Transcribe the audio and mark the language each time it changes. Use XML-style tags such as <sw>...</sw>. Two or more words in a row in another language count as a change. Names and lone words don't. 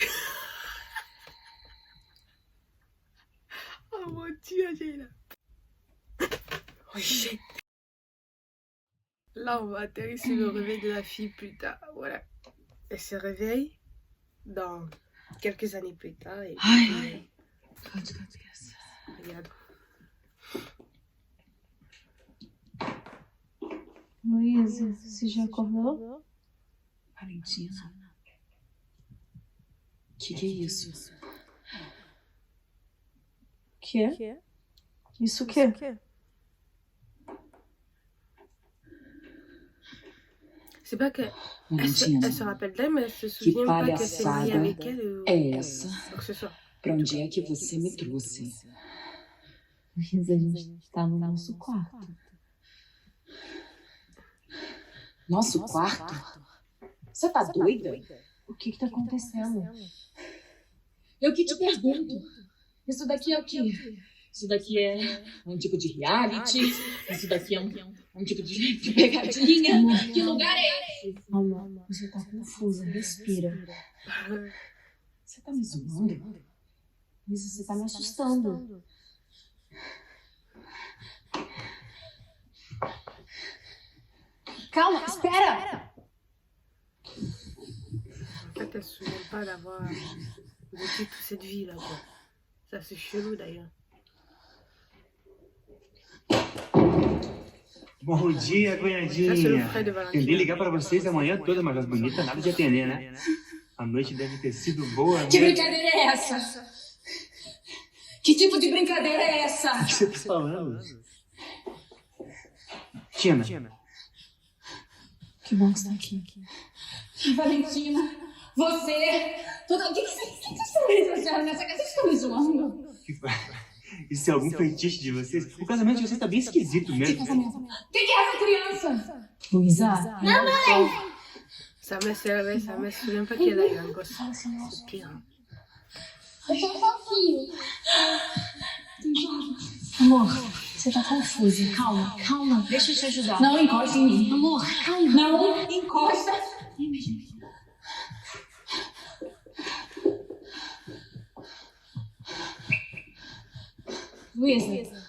<fr>Oh mon dieu, j'ai là.</fr> <en>Oh shit.</en> <fr>Là, on va atterrir sur le réveil de la fille plus tard. Voilà. Elle se réveille dans quelques années plus tard. Et puis, regarde.</fr> <pt>Luísa, você já acordou? Valentina. Que é isso? Que? Isso o quê?</pt> <fr>C'est pas que</fr> <pt>Valentina,</pt> <fr>elle se rappelle d'elle, mais elle se</fr> <pt>que</pt> <fr>souvient pas qu'elle s'est mariée</fr> <pt>palhaçada</pt> <fr>avec elle ou</fr> <pt>é essa?</pt> <fr>quoi que ce soit.</fr> <pt>Pra onde é que você me trouxe? Luísa, a gente tá no nosso quarto. Nosso quarto? Você tá doida? O que tá acontecendo? Eu que te pergunto. Isso daqui é o quê? Isso daqui é um tipo de reality? Isso daqui é um tipo de pegadinha? Que lugar é esse? Amor, você tá confusa, respira. Você tá me zoando? Luísa, você tá me assustando. Calma, espera!</pt> <fr>En fait, elle se souvient pas d'avoir vécu toute cette vie-là, quoi. Ça, c'est chelou, d'ailleurs.</fr> <pt>Bom dia,</pt> <fr>Ça, c'est le</fr> <pt>cunhadinha.</pt> <fr>frère de</fr> <pt>Tentei Valentina. ligar pra vocês a manhã toda, mas as bonitas nada de atender, né? A noite deve ter sido boa, Que né? brincadeira é essa? Que tipo de brincadeira é essa? O que você tá falando? Tina, Que bom que você tá aqui. Valentina, você... O que vocês estão fazendo nessa casa? Vocês estão me zoando? isso é algum feitiço de vocês? O casamento de vocês tá bem esquisito mesmo. Quem que é essa criança? Luísa,</pt> <fr>Sa mère s'est réveillée, sa mère se souvient pas qu'elle a eu un gosse. C'est pire. Hein.</fr> <pt>amor, você tá confusa. Calma, calma, deixa eu te ajudar. Não encosta em mim. Amor, calma. Não encosta. Luísa.</pt>